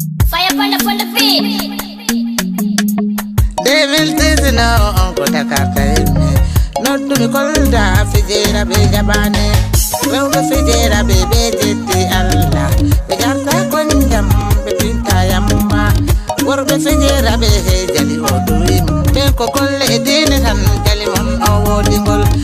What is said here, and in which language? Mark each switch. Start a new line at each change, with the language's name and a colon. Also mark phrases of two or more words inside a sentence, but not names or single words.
English: Fire upon the, upon the beat.
French: Deux mille dix-neuf, on compte à quartier, mais notre Kolda, Fidela, Bejabane.
Fula: Rewɓe Fidela, ɓe, ɓe jetti Allah. Ɓe garta ko ndiyam, ɓe pinta yamma. Worɓe fijiraɓe he jali o duwima. Ɓe ko golle e diine tan jali mon o woɗi ngol.